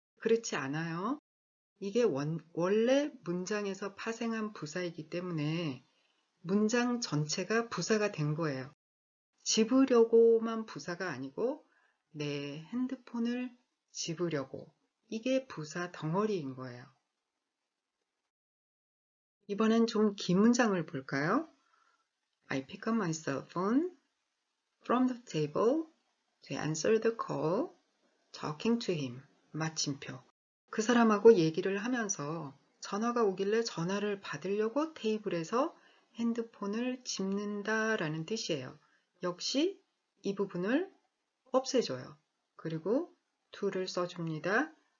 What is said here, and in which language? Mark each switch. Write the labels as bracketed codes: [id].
[ko] 그렇지 않아요. 이게 원래 문장에서 파생한 부사이기 때문에 문장 전체가 부사가 된 거예요. 집으려고만 부사가 아니고 내 핸드폰을 집으려고 이게 부사 덩어리인 거예요. 이번엔 좀 긴 문장을 볼까요? [en] I pick up my cell phone from the table to answer the call, talking to him. [ko] 마침표. 그 사람하고 얘기를 하면서 전화가 오길래 전화를 받으려고 테이블에서 핸드폰을 집는다 라는 뜻이에요. 역시 이 부분을 없애줘요. 그리고 to를 써줍니다.